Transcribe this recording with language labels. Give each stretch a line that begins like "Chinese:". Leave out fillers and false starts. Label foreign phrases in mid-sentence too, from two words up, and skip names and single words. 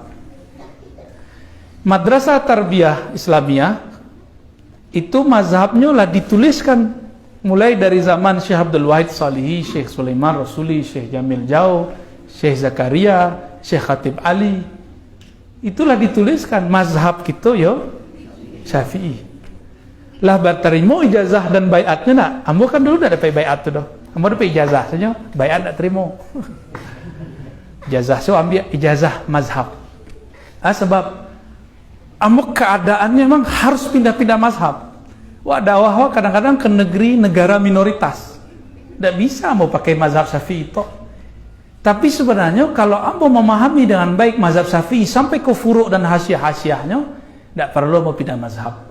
Indonesian: Madrasah Tarbiyah Islamiyah itu mazhabnya lah dituliskan mulai dari zaman Syekh Abdul Wahid Salihi, Syekh Sulaiman Rasuli, Syekh Jamil Jau, Syekh Zakaria, Syekh Khatib Ali. Itulah dituliskan mazhab kita yo Syafi'i. Lah berterima ijazah dan baiatnya nak.
Minangkabau: Ambo kan dulu dah dapat baiat tu dah. Ambo dapat ijazah saja, baiat tak terima. Ijazah so ambil ijazah mazhab.
Indonesian: Sebab ambo keadaannya memang harus pindah-pindah mazhab. Wah, dakwah kadang-kadang ke negara minoritas. Tak bisa ambo pakai mazhab Syafi'i itu. Tapi sebenarnya kalau ambo memahami dengan baik mazhab Syafi'i sampai ke furu' dan hasiah-hasiahnya, tak perlu mau pindah mazhab.